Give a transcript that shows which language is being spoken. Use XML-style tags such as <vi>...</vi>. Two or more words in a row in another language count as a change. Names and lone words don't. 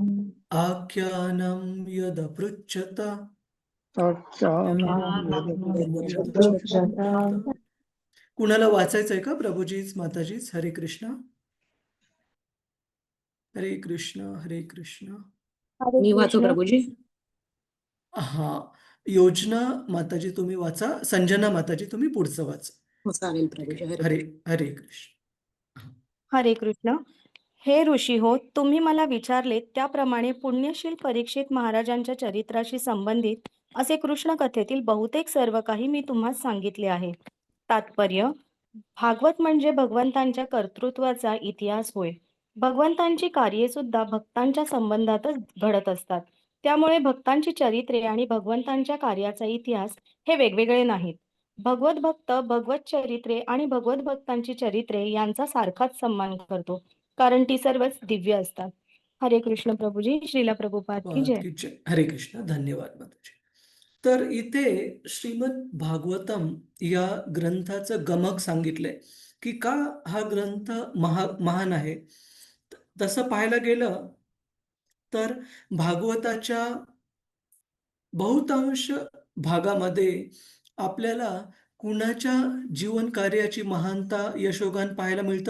<sa>आख्यानं यदपृच्छत</sa> <mr>कुणाला वाचायचंय का? प्रभुजीच, माताजीच. हरे कृष्ण, हरे कृष्ण, हरे कृष्ण. मी वाचू प्रभूजी? हा, योजना माताजी तुम्ही वाचा. संजना माताजी तुम्ही पुढचं वाचा. हो, चालेल प्रभूजी. हरे हरे कृष्ण. हरे कृष्ण. हे ऋषी हो, तुम्ही मला विचारले त्याप्रमाणे पुण्यशील परीक्षित महाराजांच्या चरित्राशी संबंधित असे कृष्ण कथेतील बहुतेक सर्व काही मी तुम्हास सांगितले आहे. तात्पर्य: भागवत म्हणजे भगवंतांच्या कर्तृत्वाचा इतिहास होय. भगवंतांची कार्ये सुद्धा भक्तांच्या संबंधातच घडत असतात. त्यामुळे भक्तांची चरित्रे आणि भगवंतांच्या कार्याचा इतिहास हे वेगवेगळे नाहीत. भगवत भक्त भगवत चरित्रे आणि भगवत भक्तांची चरित्रे यांचा सारखाच सन्मान करतो, कारण ती सर्वच दिव्य असतात. हरे कृष्ण प्रभुजी. श्रीला प्रभुपाद की जय. की जय. हरे कृष्ण. धन्यवाद माताजी. तर इथे श्रीमद भागवतम या ग्रंथाचं गमक सांगितलंय, की का हा ग्रंथ महान आहे. तसं पाहायला गेलं तर भागवताच्या बहुतांश भागामध्ये आपल्याला कुणाच्या जीवन कार्याची महानता, यशोगान पाहायला मिळतं?</mr>